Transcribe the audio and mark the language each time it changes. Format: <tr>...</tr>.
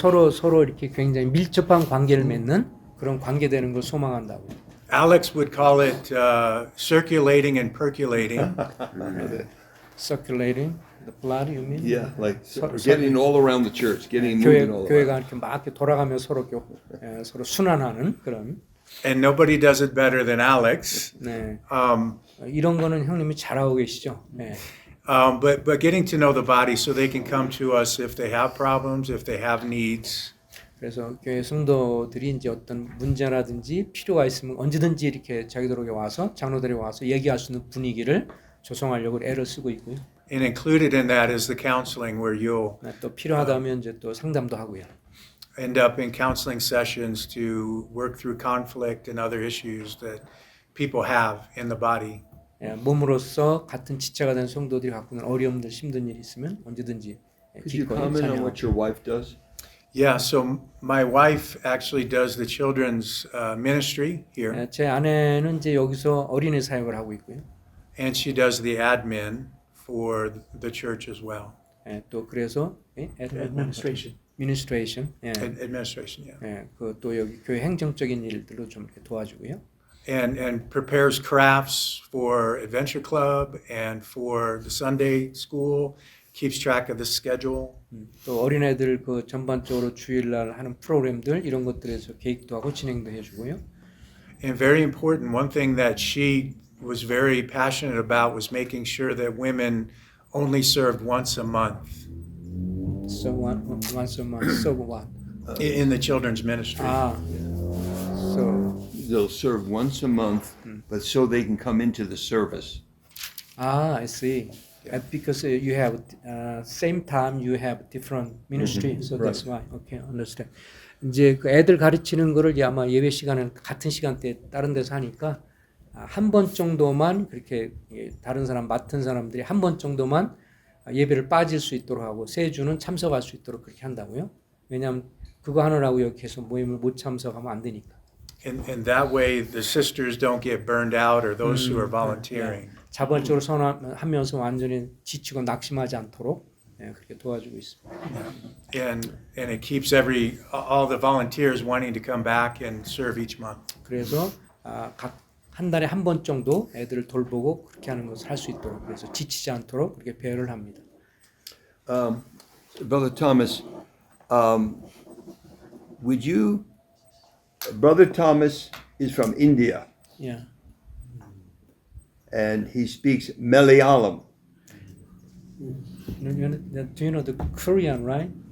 <ko>서로 이렇게 굉장히 밀접한 관계를 맺는 그런 관계되는 걸 소망한다고.</ko> <en>Alex would call it circulating and percolating. Circulating the blood, you mean? Yeah, like So- getting all around the church, getting moving all around. 교회가 이렇게 막 이렇게 돌아가며 서로 서로 순환하는 그런. And nobody does it better than Alex.</en> <ko>네. 이런 거는 형님이 잘하고 계시죠. 네.</ko> <en>But getting to know the body so they can come to us if they have problems, if they have needs.</en> <ko>그래서 교회 성도들이 이제 어떤 문제라든지 필요가 있으면 언제든지 이렇게 자기들에게 와서 장로들이 와서 얘기할 수 있는 분위기를 조성하려고 애를 쓰고 있고요.</ko> <en>And included in that is the counseling where you'll</en> <ko>또 필요하다면 이제 또 상담도 하고요.</ko> <en>end up in counseling sessions to work through conflict and other issues that people have in the body.</en> <ko>몸으로서 같은 지체가 된 성도들이 갖고 있는 어려움들, 힘든 일이 있으면 언제든지</ko> <en>Could you</en> <ko>기꺼이</ko> <en>comment on</en> <ko>찬양하고.</ko> <en>what your wife does? Yeah, so my wife actually does the children's ministry here,</en> <ko>제 아내는 이제 여기서 어린이 사역을 하고 있고요.</ko> <en>and she does the admin for the church as well.</en> <ko>또 그래서</ko> <en>Administration. administration, Administration, yeah.</en> <ko>또 여기 교회 행정적인 일들도 좀 이렇게 도와주고요.</ko> <en>And prepares crafts for Adventure Club and for the Sunday school, keeps track of the schedule.</en> <ko>또 어린애들 그 전반적으로 주일날 하는 프로그램들 이런 것들에서 계획도 하고 진행도 해주고요.</ko> <en>And very important, one thing that she was very passionate about was making sure that women only served once a month So once a month, so what? in the children's ministry. So They'll serve once a month, but so they can come into the service. I see. Because you have same time you have different ministry, so that's why. Okay, understand.</en> <ko>이제 그 애들 가르치는 거를 이제 아마 예배 시간은 같은 시간대에 다른 데서 하니까 한 번 정도만 그렇게 다른 사람 맡은 사람들이 한 번 정도만 예배를 빠질 수 있도록 하고 세 주는 참석할 수 있도록 그렇게 한다고요. 왜냐하면 그거 하느라고 여기 계속 모임을 못 참석하면 안 되니까.</ko> <en>And that way the sisters don't get burned out or those who are volunteering.</en> <ko>자발적으로 선하면서 완전히 지치고 낙심하지 않도록 그렇게 도와주고 있습니다.</ko> <en>And it keeps all the volunteers wanting to come back and serve each month.</en> <ko>그래서 각 한 달에 한 번 정도 애들을 돌보고 그렇게 하는 것을 할 수 있도록 그래서 지치지 않도록 그렇게 배려를 합니다.</ko> <en>Brother Thomas, would you? Brother Thomas is from India, Yeah. and he speaks Malayalam. Do you know the Korean, right?</en>